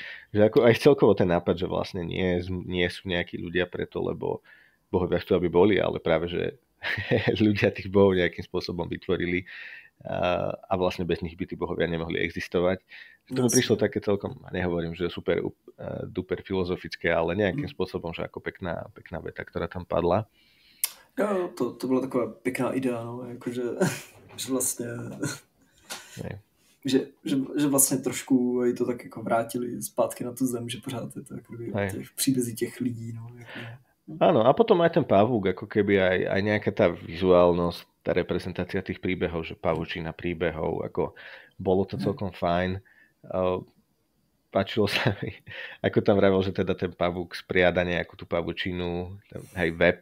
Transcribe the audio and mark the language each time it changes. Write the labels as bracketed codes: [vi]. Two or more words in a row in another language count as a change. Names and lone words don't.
[sk] Že ako aj celkovo ten nápad, že vlastne nie sú nejakí ľudia preto, lebo bohovia chcú, aby boli, ale práve, že ľudia tých bohov nejakým spôsobom vytvorili a vlastne bez nich by tí bohovia nemohli existovať. To mi prišlo také celkom, nehovorím, že [en] super duper [sk] filozofické, ale nejakým spôsobom, že ako pekná veta, ktorá tam padla. [cs] Jo, to byla taková pěkná idea, no, jakože že vlastně že vlastně trošku to tak jako vrátili zpátky na tu zem, že pořád je to jako těch příbězí těch lidí, no. Jako. [sk] Áno, a potom aj ten pavúk, ako keby aj nejaká tá vizuálnosť, tá reprezentácia tých príbehov, že pavučina príbehov, ako bolo to celkom fajn. Páčilo sa mi, ako tam vravel, že teda ten pavúk spriada nejakú tú pavučinu, hej, web.